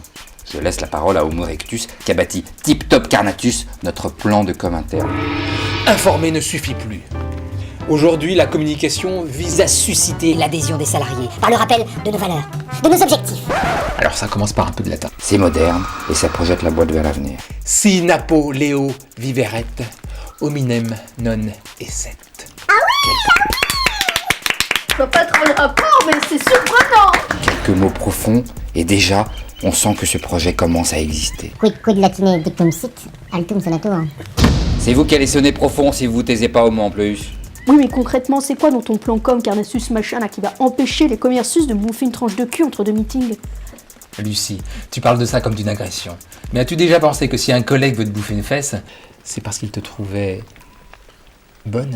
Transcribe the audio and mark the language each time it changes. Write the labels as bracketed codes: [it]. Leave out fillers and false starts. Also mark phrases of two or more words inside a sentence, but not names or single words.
[fr] Je laisse la parole à Homo erectus qui a bâti Tip Top Carnatus, notre plan de com interne. Informer ne suffit plus. Aujourd'hui, la communication vise à susciter l'adhésion des salariés par le rappel de nos valeurs, de nos objectifs. Alors ça commence par un peu de latin. C'est moderne et ça projette la boîte vers l'avenir. [la] Si napo leo viveret, hominem non esset. [fr] Je vois pas trop le rapport, mais c'est surprenant. Quelques mots profonds et déjà, on sent que ce projet commence à exister. [la] Quid latine dictum sit, altum sonato. [fr] C'est vous qui allez sonner profond si vous vous taisez pas au mot en plus. Oui, mais concrètement, c'est quoi dans ton plan com Carnassus machin là qui va empêcher les commercius de me bouffer une tranche de cul entre deux meetings? Lucie, tu parles de ça comme d'une agression. Mais as-tu déjà pensé que si un collègue veut te bouffer une fesse, c'est parce qu'il te trouvait bonne?